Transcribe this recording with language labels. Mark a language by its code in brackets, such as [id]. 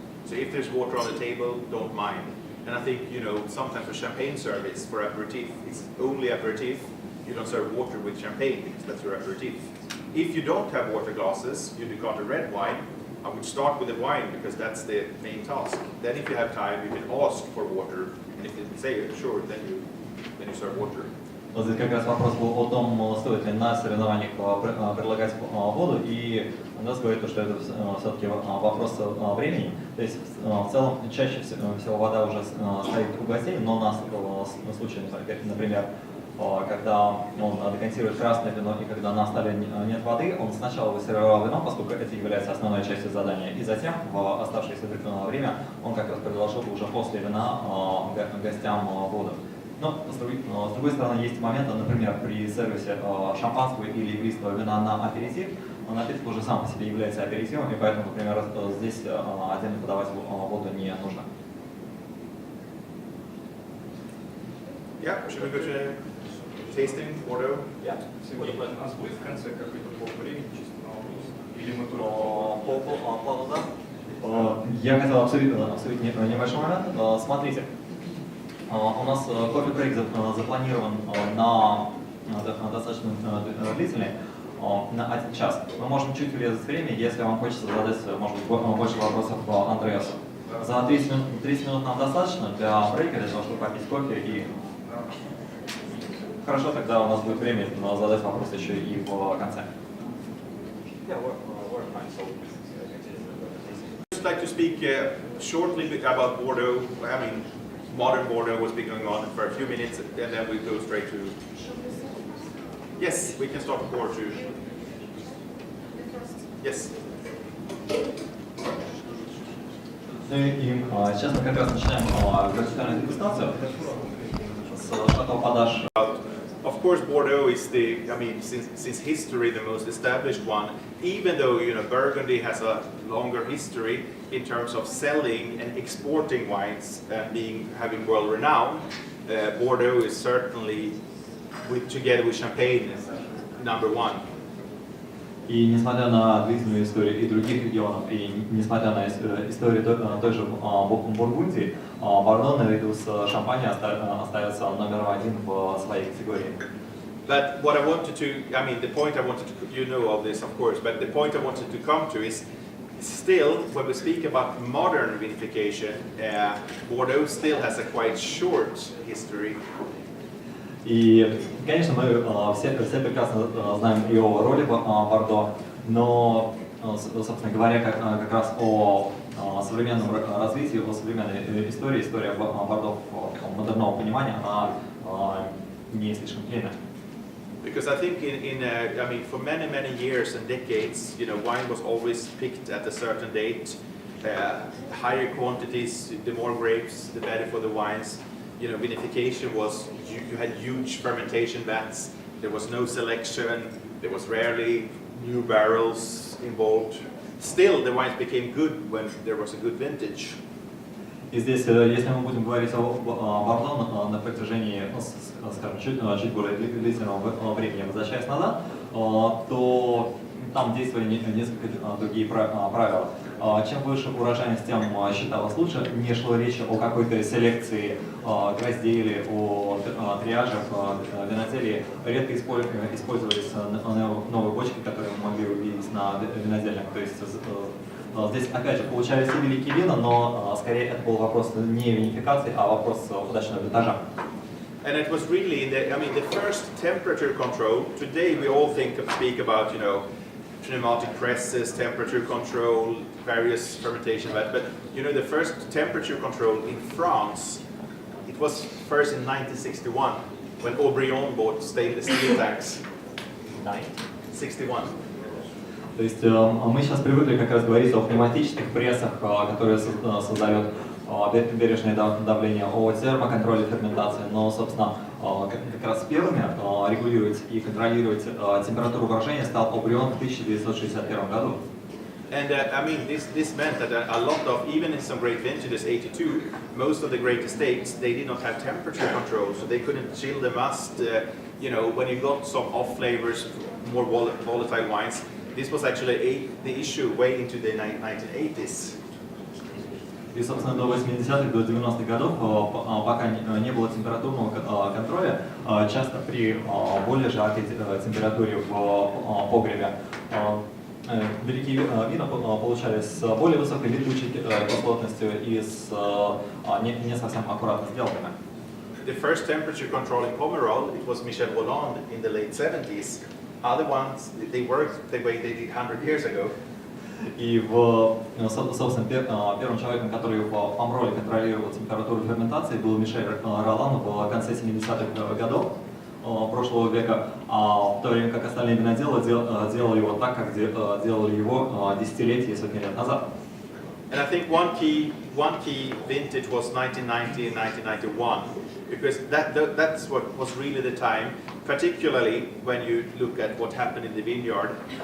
[en] So if there's water on the table, don't mind. And I think, you know, sometimes for champagne service, for aperitif, it's only aperitif. You don't serve water with champagne because that's your aperitif. If you don't have water glasses, you got a red wine, I would start with the wine because that's the main task. Then if you have time, you can ask for water. And if they say, sure, then you serve water. [ru] Вот здесь как раз вопрос был о том, стоит ли на соревнованиях предлагать воду, и Андрес говорит, что это все-таки вопрос времени. То есть в целом чаще всего вода уже стоит у гостей, но на случае, например, когда он декантирует красное вино и когда на столе нет воды, он сначала высервировал вино, поскольку это является основной частью задания, и затем в оставшееся время он как раз предложил уже после вина гостям воду. Но с другой стороны есть моменты, например, при сервисе шампанского или игристого вина на аперитив, напиток уже сам по себе является аперитивом, и поэтому, например, здесь отдельно подавать воду не нужно. [en] Yeah, should we go to tasting, Bordeaux? [ru] Сергей, у нас будет в конце какой-то блок времени чисто на вопрос? Или мы только... По плану, да? Я хотел обсудить небольшой момент. Смотрите, у нас кофе-брейк запланирован на достаточно длительный, на 1 час. Мы можем чуть урезать время, если вам хочется задать, может быть, больше вопросов Андреасу. За 30 минут нам достаточно для брейка, для того, чтобы попить кофе и... Хорошо, тогда у нас будет время задать вопрос еще и в конце. [en] I'd like to speak shortly about Bordeaux. I mean, modern Bordeaux was been going on for a few minutes, and then we go straight to... Yes, we can start with Bordeaux. Yes. [ru] Ну и сейчас мы как раз начинаем вертикальную дегустацию с Château Patache. [en] Of course, Bordeaux is since history, the most established one. Even though, you know, Burgundy has a longer history in terms of selling and exporting wines and having world renown, Bordeaux is certainly, together with Champagne, number one. [ru] И несмотря на длительную историю и других регионов, и несмотря на историю той же Бургундии, Бордо наряду с Шампанью остается номером 1 в своей категории. [en] But what I wanted to, the point I wanted to, you know of this of course, but the point I wanted to come to is still, when we speak about modern vinification, Bordeaux still has a quite short history. [ru] И, конечно, мы все прекрасно знаем и о роли Бордо, но, собственно говоря, как раз о современном развитии, о современной истории, история Бордо в модерного понимания, она не слишком длинная. [en] Because I think for many years and decades, you know, wine was always picked at a certain date. Higher quantities, the more grapes, the better for the wines. You know, vinification was, you had huge fermentation vats, there was no selection, there was rarely new barrels involved. Still, the wines became good when there was a good vintage. [ru] И здесь, если мы будем говорить о Бордо на протяжении, скажем, чуть более длительного времени, возвращаясь назад, то там действовали несколько другие правила. Чем выше урожайность, тем считалось лучше. Не шло речи о какой-то селекции гроздей или о триаже в виноделии. Редко использовались новые бочки, которые мы могли увидеть на винодельнях. То есть здесь, опять же, получались и великие вина, но скорее это был вопрос не винификации, а вопрос удачного винтажа. [en] And it was really the first temperature control. Today we all speak about, you know, pneumatic presses, temperature control, various fermentation vats. But you know, the first temperature control in France, it was first in 1961 when Aubryon bought stainless steel tanks. 1961. [ru] То есть мы сейчас привыкли как раз говорить о пневматических прессах, которые создают бережное давление, о термоконтроле ферментации, но, собственно, как раз первыми регулировать и контролировать температуру брожения стал Aubryon в 1961 году. [en] And this meant that a lot of, even in some great vintages, 82, most of the great estates, they did not have temperature control, so they couldn't chill the must. You know, when you got some off flavors more volatile wines. This was actually the issue way into the 1980s. [ru] И, собственно, до 80-х, до 90-х годов, пока не было температурного контроля, часто при более жаркой температуре в погребе великие вина получались с более высокой летучей кислотностью и с не совсем аккуратно сделанными. [en] The first temperature control in Pomerol, it was Michel Rolland in the late 70s. Other ones, they worked the way they did 100 years ago. [ru] И, собственно, первым человеком, который в Помроле контролировал температуру ферментации, был Мишель Ролан в конце 70-х годов прошлого века, в то время как остальные виноделы делали его так, как делали его десятилетия и сотни лет назад. [en] And I think one key vintage was 1990 and 1991, because that's what was really the time, particularly when you look at what happened in the vineyard.